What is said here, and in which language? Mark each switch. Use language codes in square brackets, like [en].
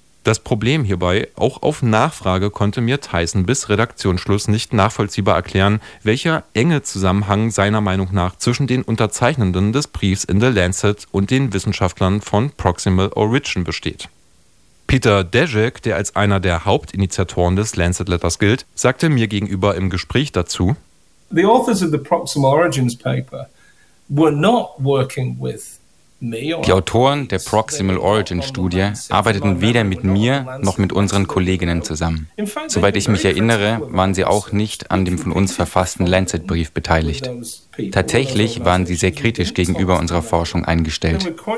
[de] Das Problem hierbei, auch auf Nachfrage konnte mir Theissen bis Redaktionsschluss nicht nachvollziehbar erklären, welcher enge Zusammenhang seiner Meinung nach zwischen den Unterzeichnenden des Briefs in The Lancet und den Wissenschaftlern von Proximal Origin besteht. Peter Dejek, der als einer der Hauptinitiatoren des Lancet-Letters gilt, sagte mir gegenüber im Gespräch dazu: [en] The authors of the Proximal Origins paper were not working with. [de] Die Autoren der Proximal Origin Studie arbeiteten weder mit mir noch mit unseren Kolleginnen zusammen. Soweit ich mich erinnere, waren sie auch nicht an dem von uns verfassten Lancet-Brief beteiligt. Tatsächlich waren sie sehr kritisch gegenüber unserer Forschung eingestellt.